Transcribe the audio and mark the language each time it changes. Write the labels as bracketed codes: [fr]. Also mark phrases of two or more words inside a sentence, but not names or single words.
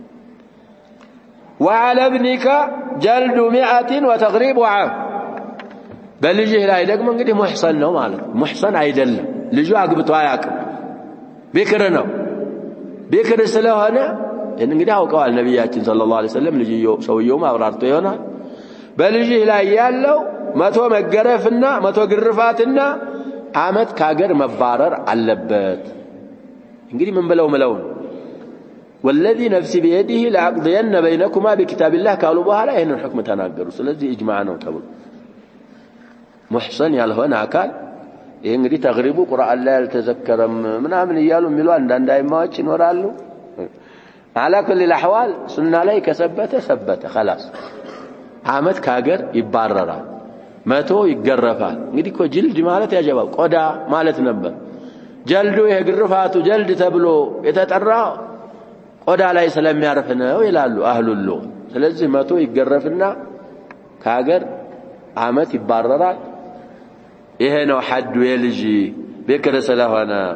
[ar] وعلى ابنك جلد 100 وتغريب عام [am] በልጅህ ላይ ደግሞ እንግዲህ ሙህሰን ነው ማለት ሙህሰን አይደለም ልጁ አግብቶ አያውቅም ቢክር ነው ቢክር ስለሆነ እንግዲህ አውቀዋል ነብያችን [ar] صلى الله عليه وسلم [am] ልጅየው ሰውየው አብራርቶ ይሆናል በልጅህ ላይ ያለው 100 መገረፍና 100 ግርፋትና አመት ካገር መባረር አለበት እንግዲህ ምን ብለው [ar] والذي نفسي بيده لأقضين بينكما بكتاب الله قالوا بها لا هنا الحكم تناقروا [am] ስለዚህ اجماع ነው ተብሎ ሙህሰን ያልሆነ አካል ይሄ እንግዲህ ተግሪቡ ቁርአን ላይ አልተዘከረም ምናምን ይያሉ ሚሉ አንዳንድ አይማዎች ይኖራሉ [ar] على كل الاحوال سنة [am] ላይ ከሰበተ خلاص አመት ካገር ይባረራል 100 ይገረፋል እንግዲህ እኮ ጅልድ ማለት ያጀባው ቆዳ ማለት ነበር ጀልዱ የግርፋቱ ጀልድ ተብሎ የተጠራ ቆዳ ላይ ስለሚያርፍ ነው ይላሉ አህሉሉ ስለዚህ 100 ይገረፍና ካገር አመት ይባረራል ይሄ ነው ሐዱ የልጅ በክር ስለሆነ